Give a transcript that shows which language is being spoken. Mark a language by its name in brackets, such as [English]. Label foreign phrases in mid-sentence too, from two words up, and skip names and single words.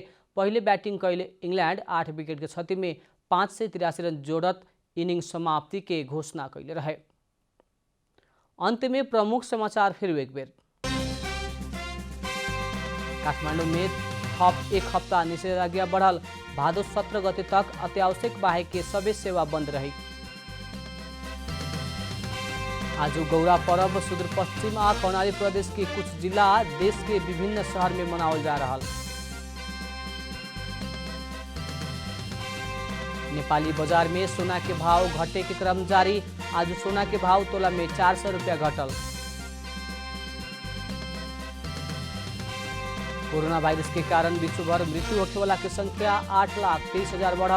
[Bhojpuri] पहले बैटिंग कैले इंग्लैंड 8 विकेट के क्षति में 583 रन जोड़त इनिंग समाप्ति के घोषणा कैले रहे। अंत में प्रमुख समाचार फिर एक बेर। काठमाडौँ में थप एक हफ्ता निषेधाज्ञा बढ़ल। भादो 17 गते तक अत्यावश्यक बाहेक के सबै सेवा बंद रही। आज गौरा पर्व सुदूरपश्चिम आ कर्णाली प्रदेश के कुछ जिला देश के विभिन्न शहर में मनावल जा रहा। नेपाली बाजार में सोना के भाव घटे के क्रम जारी। आज सोना के भाव तोला में 400 रुपया घटल। कोरोना वायरस के कारण विश्वभर मृत्यु होने वाला की संख्या 8,23,000 बढ़ल।